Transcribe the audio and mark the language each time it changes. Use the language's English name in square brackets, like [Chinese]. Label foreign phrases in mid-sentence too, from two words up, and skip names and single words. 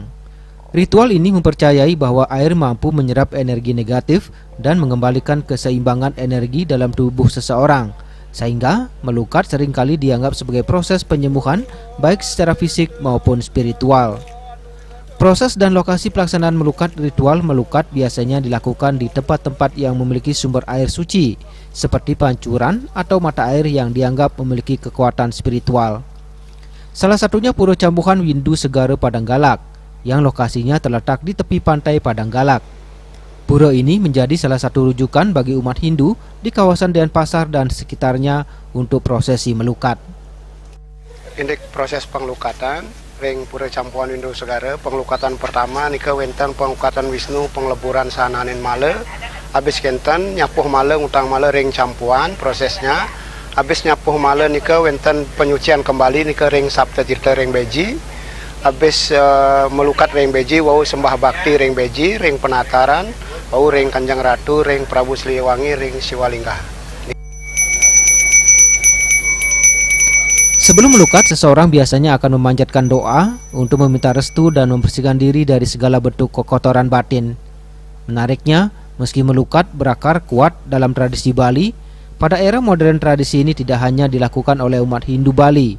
[Indonesian] Ritual ini mempercayai bahwa air mampu menyerap energi negatif dan mengembalikan keseimbangan energi dalam tubuh seseorang, sehingga melukat seringkali dianggap sebagai proses penyembuhan baik secara fisik maupun spiritual. Proses dan lokasi pelaksanaan melukat ritual melukat biasanya dilakukan di tempat-tempat yang memiliki sumber air suci, seperti pancuran atau mata air yang dianggap memiliki kekuatan spiritual. Salah satunya Pura Cambuhan Windu Segara Padanggalak, yang lokasinya terletak di tepi pantai Padanggalak. Pura ini menjadi salah satu rujukan bagi umat Hindu di kawasan Denpasar dan sekitarnya untuk prosesi melukat. [Balinese] Indek proses penglukatan ring Pura Campuhan Windu Segara, penglukatan pertama nika wenten penglukatan Wisnu pengleburan sananin male, habis kenten nyapuh male ngutang male ring campuhan prosesnya, habis nyapuh male nika wenten [Indonesian] penyucian kembali [Balinese] nika ring Sabta Tirta ring beji, habis melukat ring beji wau sembah bakti ring beji, ring penataran wau ring Kanjeng Ratu, ring Prabu Siliwangi, ring Siwalingga. [Indonesian] Sebelum melukat, seseorang biasanya akan memanjatkan doa untuk meminta restu dan membersihkan diri dari segala bentuk kekotoran batin. Menariknya, meski melukat berakar kuat dalam tradisi Bali, pada era modern tradisi ini tidak hanya dilakukan oleh umat Hindu Bali.